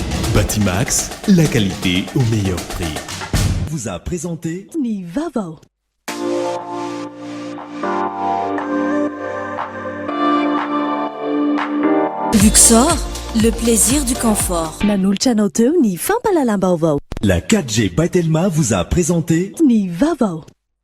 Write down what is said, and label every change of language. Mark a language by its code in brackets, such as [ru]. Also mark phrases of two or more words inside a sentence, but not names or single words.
[fr] Batimax, la qualité au meilleur prix. Vous a présenté [mg] Ni Vaovao. [fr] Luxor, le plaisir du confort. [mg] Nanoltrano teo ny fampalalam-baovao. [fr] La 4G by Telma vous a présenté [mg] Ni Vaovao.